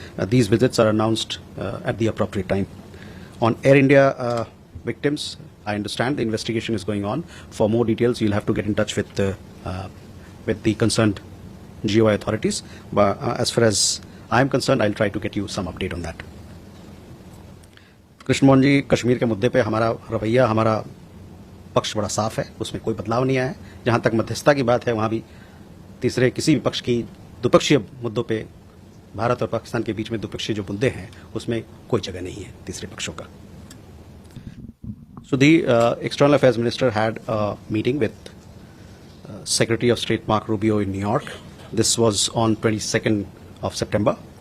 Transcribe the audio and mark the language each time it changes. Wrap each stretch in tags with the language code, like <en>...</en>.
<en>These visits are announced at the appropriate time. On Air India victims, I understand the investigation is going on. For more details, you'll have to get in touch with the concerned GOI authorities. But as far as I'm concerned, I'll try to get you some update on that.</en> <hi>Krishnamohan जी, कश्मीर के मुद्दे पे हमारा रवैया, हमारा पक्ष बड़ा साफ है, उसमें कोई बदलाव नहीं आया है। जहां तक मध्यस्थता की बात है, वहां भी तीसरे किसी भी पक्ष की द्विपक्षीय मुद्दों पे भारत और पाकिस्तान के बीच में द्विपक्षीय जो मुद्दे हैं, उसमें कोई जगह नहीं है तीसरे पक्षों का।</hi> <en>So the External Affairs Minister had a meeting with Secretary of State Mark Rubio in New York. This was on 22nd of September.</en>